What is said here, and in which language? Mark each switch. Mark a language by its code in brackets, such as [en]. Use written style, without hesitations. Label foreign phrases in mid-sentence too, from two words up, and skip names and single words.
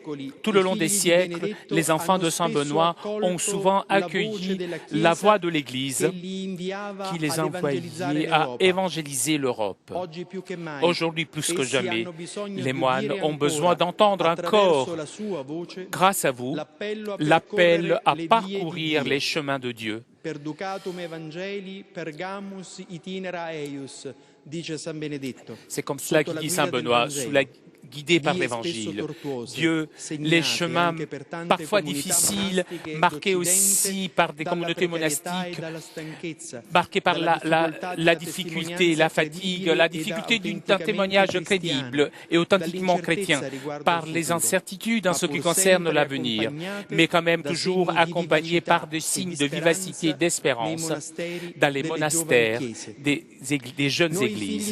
[fr] Tout le long des siècles, les enfants de Saint Benoît ont souvent accueilli la voix de l'Église qui les envoyait à évangéliser l'Europe. Aujourd'hui, plus que jamais, les moines ont besoin d'entendre encore, grâce à vous, l'appel à parcourir les chemins de Dieu. [la] Perducatum Evangeli pergamus itinera eius, [it] dice San Benedetto. [fr] C'est comme cela qu'il dit Saint Benoît, guidé par l'Évangile. Dieu, les chemins parfois difficiles, marqués aussi par des communautés monastiques, marqués par la difficulté, la fatigue, la difficulté d'un témoignage crédible et authentiquement chrétien, par les incertitudes en ce qui concerne l'avenir, mais quand même toujours accompagnés par des signes de vivacité et d'espérance dans les monastères des jeunes églises.